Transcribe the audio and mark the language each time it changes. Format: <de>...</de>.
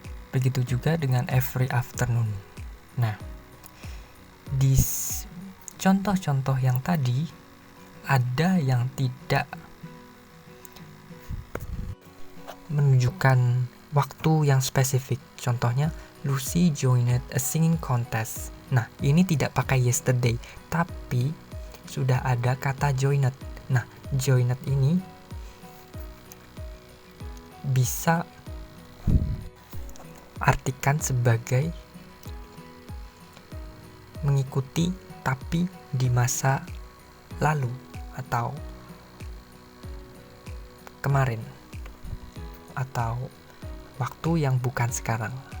<id>Begitu juga dengan</id> <en>every afternoon.</en> <id>Nah, di contoh-contoh yang tadi ada yang tidak menunjukkan waktu yang spesifik. Contohnya,</id> <en>Lucy joined a singing contest.</en> <id>Nah, ini tidak pakai yesterday, tapi sudah ada kata joined. Nah, joined ini bisa artikan sebagai mengikuti tapi di masa lalu atau kemarin atau waktu yang bukan sekarang.</id>